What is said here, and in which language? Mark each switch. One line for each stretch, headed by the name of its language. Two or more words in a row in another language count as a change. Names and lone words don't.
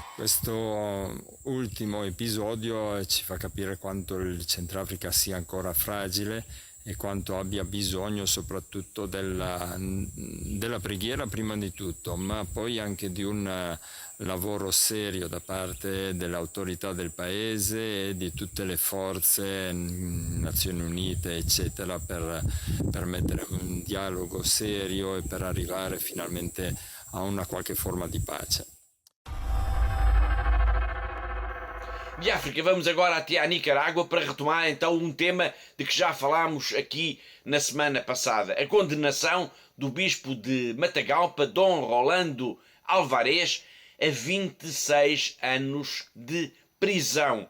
Italian: Questo ultimo episodio ci fa capire quanto il Centrafrica sia ancora fragile e quanto abbia bisogno soprattutto della preghiera prima di tutto, ma poi anche di un lavoro serio da parte delle autorità del paese e di tutte le forze, Nazioni Unite eccetera, per permettere un dialogo serio e per arrivare finalmente a una qualche forma di pace.
Portuguese: De África, vamos agora até à Nicarágua para retomar então um tema de que já falámos aqui na semana passada. A condenação do bispo de Matagalpa, Dom Rolando Alvarez, a 26 anos de prisão.